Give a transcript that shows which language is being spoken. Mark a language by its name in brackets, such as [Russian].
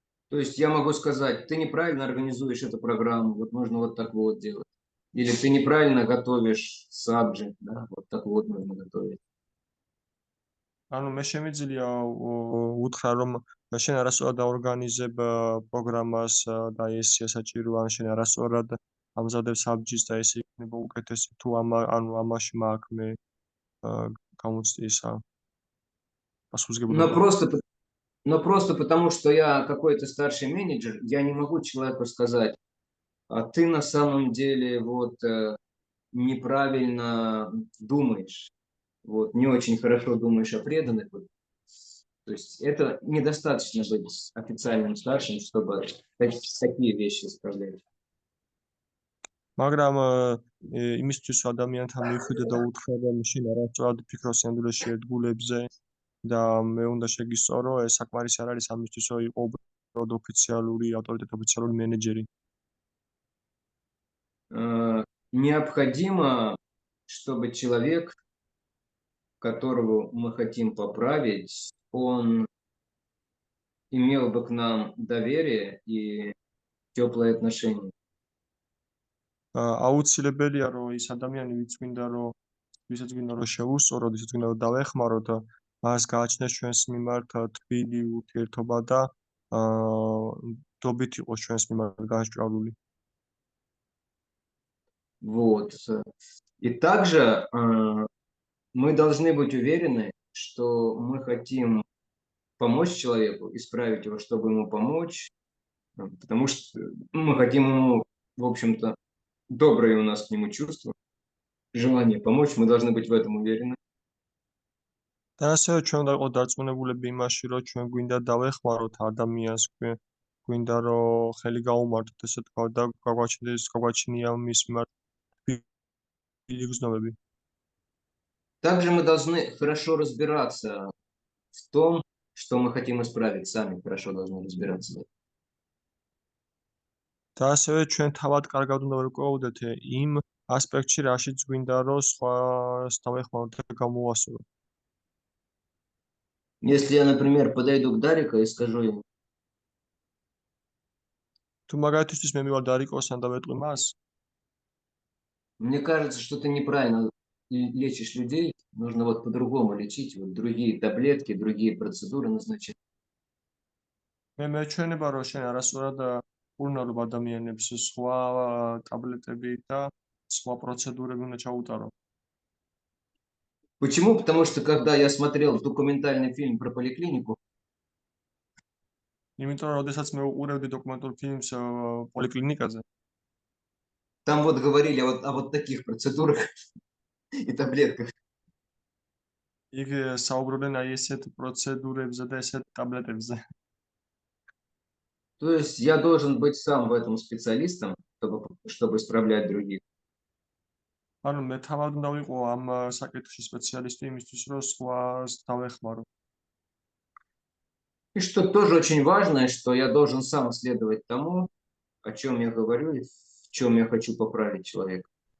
[Russian] То есть я могу сказать, ты неправильно организуешь эту программу, вот нужно вот так вот делать. Или ты неправильно готовишь сабджи, да, вот так вот нужно готовить. [Georgian] ანუ მე შემიძლია უთხრა რომ შენ არასწორად დაორგანიზებ პროგრამას და ეს საჭიროა, შენ არასწორად ამზადებ საბჯის და ეს იქნება უკეთესი თუ ანუ ამაში მაქვს მე გამოცდისა პასუხისმგებლობა. [Russian] Но просто потому, что я какой-то старший менеджер, я не могу человеку сказать, а ты на самом деле вот неправильно думаешь, вот не очень хорошо думаешь о преданных. Вот. То есть это недостаточно быть официальным старшим, чтобы такие вещи исправлять. [Georgian] მაგრამ იმისთვის ადამიანთან მივხვიდე და უთხრა რომ შენ არასწორად ფიქრობ სინამდვილეში ერთგულებზე და მე უნდა შეგისწორო, ეს საკმარისი არ არის ამისთვის, რომ იყო უბრალოდ ოფიციალური ავტორიტეტი, ოფიციალური менеджери. [Russian] Необходимо, чтобы человек, которого мы хотим поправить, он имел бы к нам доверие и теплые отношения. [Georgian] აუცილებელია რომ ის ადამიანი ვისაც გვინდა რომ შევუსწოროთ, ვისაც გვინდა რომ დავეხმაროთ, მას გააჩნდეს ჩვენს მიმართ თბილი ურთიერთობა და დობით იყოს ჩვენს მიმართ განსჭვალული. [Russian] Вот. И также мы должны быть уверены, что мы хотим помочь человеку, исправить его, чтобы ему помочь, потому что мы хотим ему, в общем-то, добрые у нас к нему чувства, желание помочь, мы должны быть в этом уверены. [Georgian] და ასევე ჩვენ უნდა ვიყოთ დარწმუნებულები იმაში, რომ ჩვენ გვინდა დავეხმაროთ ადამიანს, გვინდა რომ ხელი გაუმართოთ, ესე თქვა და გაგვაჩნია მის მიმართ თბილი გრძნობები. [Russian] Также мы должны хорошо разбираться в том, что мы хотим исправить, сами хорошо должны разбираться. [Georgian] და ასევე ჩვენ თავად კარგად უნდა ვერკვევოდეთ იმ ასპექტში, რაშიც გვინდა რომ სხვას დავეხმაროთ და გამოვასწოროთ. [Russian] Если я, например, подойду к Дарику и скажу ему, [Georgian] თუ მაგალითისთვის მე მივარ დარიკოსთან და ვეტყვი მას, [Russian] мне кажется, что ты неправильно лечишь людей, нужно вот по-другому лечить, вот другие таблетки, другие процедуры назначать. [Georgian] მე მეჩვენება რომ შენ არასწორად უყურნალობ ადამიანებს, სხვა ტაბლეტები და სხვა პროცედურები უნდა ჩაუტარო. [Russian] Почему? Потому что когда я смотрел документальный фильм про поликлинику, [Georgian] იმიტომ რომ როდესაც მე უყურებდი დოკუმენტურ ფილმს პოლიკლინიკაზე, [Russian] Там вот говорили о вот таких процедурах и таблетках. [Georgian] იქ საუბრობდნენ აი ესეთ პროცედურებზე და ესეთ ტაბლეტებზე. [Russian] То есть я должен быть сам в этом специалистом, чтобы исправлять других. [Georgian] ანუ მე თავად უნდა ვიყო ამ საკითხში სპეციალისტი იმისთვის, რომ სხვას დავეხმარო. [Russian] И что тоже очень важно, что я должен сам следовать тому, о чем я говорю и в чем я хочу поправить человека.